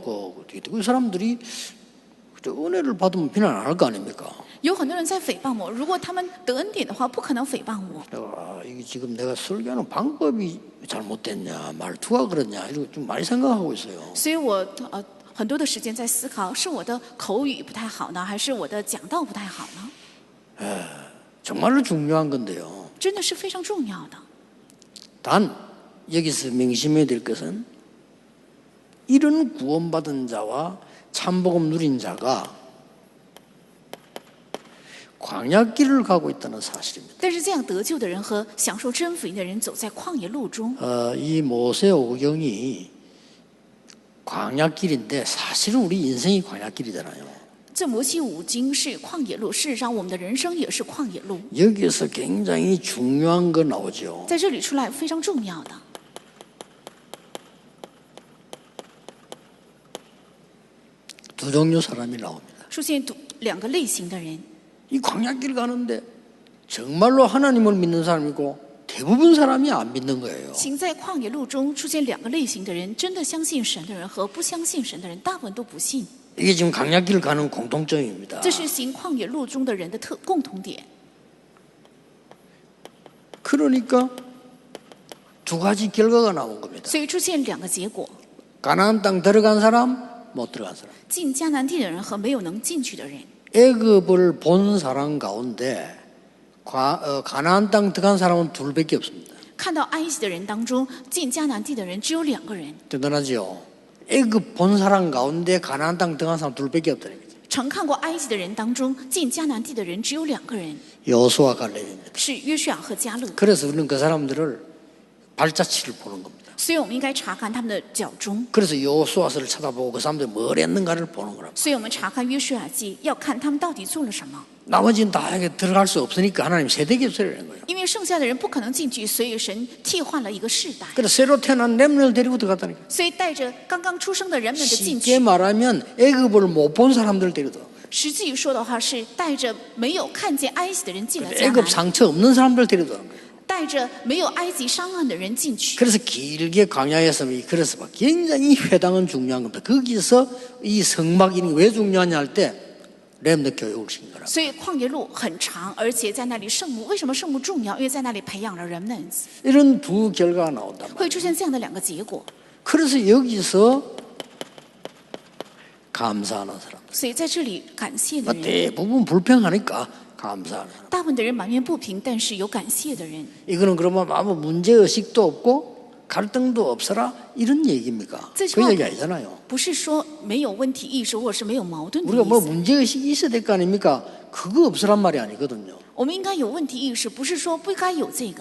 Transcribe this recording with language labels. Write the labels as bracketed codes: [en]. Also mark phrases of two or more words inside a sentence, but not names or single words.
[ko] 그 사람들이 은혜를 받으면 비난 안 할 거 아닙니까? [zh] 有很多人在诽谤我，如果他们得恩典的话，不可能诽谤我。 [ko] 이게 지금 내가 설교하는 방법이 잘못됐냐, 말투가 그렇냐, 이거 좀 많이 생각하고 있어요. [zh] 所以我很多的时间在思考，是我的口语不太好呢，还是我的讲道不太好呢？ [ko] 정말로 중요한 건데요. [zh] 真的是非常重要的。 [ko] 단 여기서 명심해야 될 것은 이런 구원받은 자와 참복음 누린 자가 광야길을 가고 있다는 사실입니다. [zh] 但是这样得救的人和享受真福音的人走在旷野路中， [ko] 이 모세오경이 광야길인데 사실은 우리 인생이 광야길이잖아요. [zh] 这摩西五经是旷野路，事实上我们的人生也是旷野路。 [ko] 여기에서 굉장히 중요한 거 나오죠. [zh] 在这里出来非常重要的， [ko] 두 종류 사람이 나옵니다. [zh] 出现两个类型的人。 [ko] 이 광야길 가는데 정말로 하나님을 믿는 사람이고 대부분 사람이 안 믿는 거예요. [zh] 行在旷野路中出现两个类型的人，真的相信神的人和不相信神的人，大部分都不信。 [ko] 이게 지금 광야길 가는 공통점입니다. [zh] 这是行旷野路中的人的共同点。 [ko] 그러니까 두 가지 결과가 나온 겁니다. [zh] 所以出现两个结果： [ko] 가나안 땅 들어간 사람, 못 들어간 사람. [zh] 进迦南地的人和没有能进去的人。 [ko] 애굽을 본 사람 가운데 가나안 땅 들어간 사람은 둘밖에 없습니다. [zh] 看到埃及的人当中，进迦南地的人只有2个人。 [ko] 대단하죠. 애굽 본 사람 가운데 가나안 땅 들어간 사람 둘밖에 없다는 거죠. [zh] 曾看过埃及的人当中，进迦南地的人只有2个人， [ko] 여호수아 갈렙입니다. [zh] 是约书亚和迦勒。 [ko] 그래서 우리는 그 사람들을 발자취를 보는 겁니다. [zh] 所以我们应该查看他们的脚中。 [ko] 그래서 여호수아서를 쳐다보고 그 사람들이 뭘 했는가를 보는 거랍니다. [zh] 所以我们查看约书亚记，要看他们到底做了什么。 [ko] 나머지는 다 들어갈 수 없으니까 하나님 세대 교체를 한 거예요. [zh] 因为剩下的人不可能进去，所以神替换了一个世代。 [ko] 그래서 새로 태어난 렘넌을 데리고 들어갔다니까. [zh] 所以带着刚刚出生的人们的进 [ko] 쉽게 [zh] 去， [ko] 말하면 애굽을 못 본 사람들 데리고 들어간 거예요. [zh] 实际说的话是带着没有看见埃及的人进了迦 [ko] 애굽 [zh] 南， [ko] 상처 없는 사람들 데려다는 거예요. [zh] 带着没有埃及伤痕的人进去。 [ko] 그래서 길게 광야에서 그래서 막 굉장히 회당은 중요한 겁니다. 거기서 이 성막이 왜 중요하냐 할 때 렘너 교육을 시킨 거라. [zh] 所以旷野路很长，而且在那里圣幕，为什么圣幕重要？因为在那里培养了人们， [ko] 이런 두 결과가 나온단 말이에요. [zh] 会出现这样的两个结果。 [ko] 그래서 여기서 감사하는 사람. [zh] 所以在这里感谢的人， [ko] 대부분 불평하니까 감사하는 사람. [zh] 大部分的人满面不平，但是有感谢的人。 [ko] 이거는 그러면 아무 문제의식도 없고 갈등도 없어라 이런 얘기입니까? 그 얘기 아니잖아요. [zh] 不是说没有问题意识，或者是没有矛盾的 [ko] 우리가 [zh] 意 [ko] 뭐 [zh] 思。 [ko] 문제의식이 있어야 될 거 아닙니까? 그거 없으란 말이 아니거든요. [zh] 我们应该有问题意识，不是说不该有这个。